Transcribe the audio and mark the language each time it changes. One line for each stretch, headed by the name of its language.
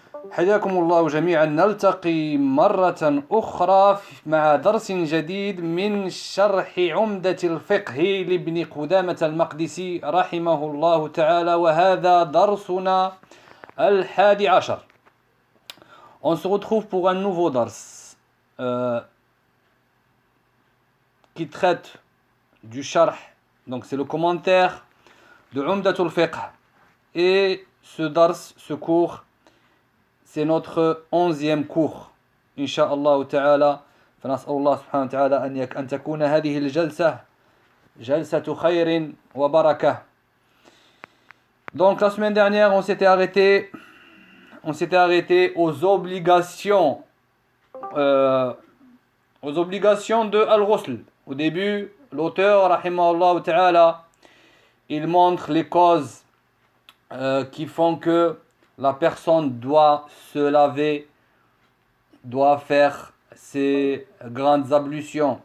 Arabic: حياكم الله جميعا نلتقي مرة أخرى مع درس جديد من شرح عمدة الفقه لابن قدامة المقدسي رحمه الله تعالى وهذا درسنا 11.
French: On se retrouve pour un nouveau dars qui traite du sharh, donc c'est le commentaire de Umdatul Fiqh. Et ce dars, ce cours, c'est notre 11e cours
Arabic: إن شاء الله تعالى فنسأل الله سبحانه وتعالى أن تكون هذه الجلسة جلسة خير وبركة.
French: Donc la semaine dernière on s'était arrêté aux obligations de Al-Ghusl. Au début l'auteur rahimahullah ta'ala il montre les causes qui font que la personne doit se laver, doit faire ses grandes ablutions.